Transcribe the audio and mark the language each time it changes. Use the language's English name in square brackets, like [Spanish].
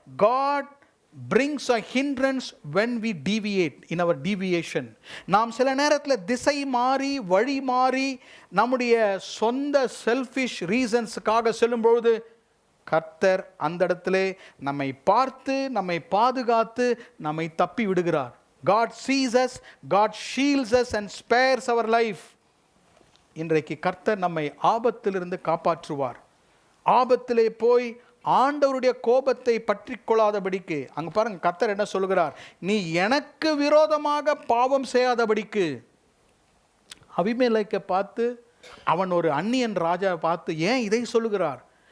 [English] God brings a hindrance when we deviate in our deviation. [Tamil] நாம் சில நேரத்தில் திசை மாறி வழி மாறி நம்முடைய சொந்த [English] selfish ரீசன்ஸுக்காக [Tamil] செல்லும்பொழுது கர்த்தர் அந்த இடத்துல நம்மை பார்த்து நம்மை பாதுகாத்து நம்மை தப்பி விடுகிறார். [English] God sees us, God shields us and spares our life. [Tamil] இன்றைக்கு கர்த்தர் நம்மை ஆபத்திலிருந்து காப்பாற்றுவார். ஆபத்திலே போய் ஆண்டவருடைய கோபத்தை பற்றி கொள்ளாதபடிக்கு, அங்கே பாருங்க கர்த்தர் என்ன சொல்கிறார்? நீ எனக்கு விரோதமாக பாவம் செய்யாதபடிக்கு. அபிமெலேக்கை பார்த்து, அவன் ஒரு அந்நியன் ராஜா பார்த்து ஏன் இதை சொல்லுகிறார்?